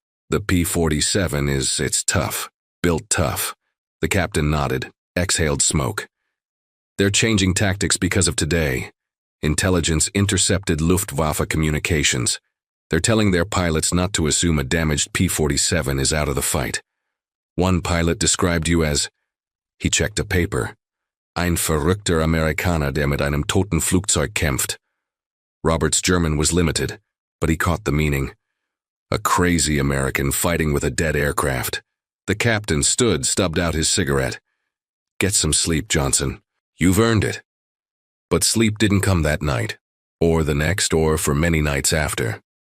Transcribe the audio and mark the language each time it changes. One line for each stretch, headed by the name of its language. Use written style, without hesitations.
English: The P-47 it's tough, built tough. The captain nodded, exhaled smoke. They're changing tactics because of today. Intelligence intercepted Luftwaffe communications. They're telling their pilots not to assume a damaged P-47 is out of the fight. One pilot described you as, he checked a paper,
German: ein verrückter Amerikaner, der mit einem toten Flugzeug kämpft.
English: Robert's German was limited, but he caught the meaning. A crazy American fighting with a dead aircraft. The captain stood, stubbed out his cigarette. Get some sleep, Johnson. You've earned it. But sleep didn't come that night, or the next, or for many nights after.